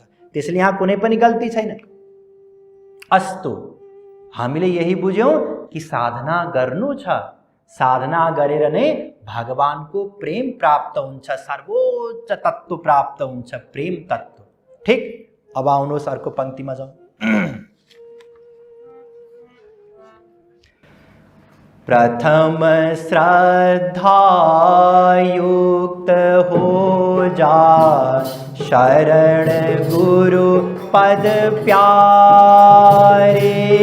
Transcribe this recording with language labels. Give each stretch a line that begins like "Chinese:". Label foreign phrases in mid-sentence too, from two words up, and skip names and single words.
Nepali: त्यसैले यहाँ कुनै पनि गल्ती छैन। अस्तु, हामीले यही बुझ्यौं कि साधना गर्नु छ, साधना गरेर नै भगवानको प्रेम प्राप्त हुन्छ, सर्वोच्च तत्व प्राप्त हुन्छ, प्रेम तत्व। ठीक, अब आउनुहोस् अर्को पंक्तिमा जाउँ।
Hindi: प्रथम श्रद्धा युक्त हो जा, शरण गुरु पद प्यारे।